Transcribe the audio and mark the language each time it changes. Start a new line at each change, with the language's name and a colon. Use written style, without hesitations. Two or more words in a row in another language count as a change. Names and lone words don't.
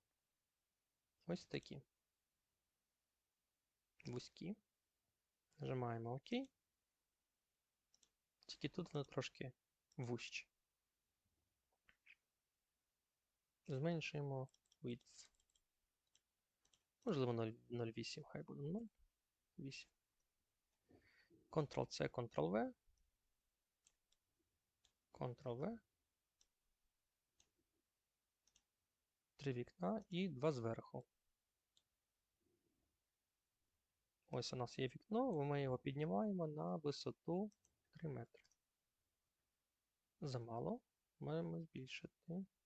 Ukrainian: Ось такі. Вузькі. Нажимаємо ОК. Тільки тут воно трошки вужче. Зменшуємо width. Можливо, 0,8, хай буде 0,8.
English: Ctrl-C, Ctrl-V. Ctrl-V.
Ukrainian: 3 вікна і 2 зверху. Ось у нас є вікно, ми його піднімаємо на висоту 3 метри. Замало. Маємо збільшити.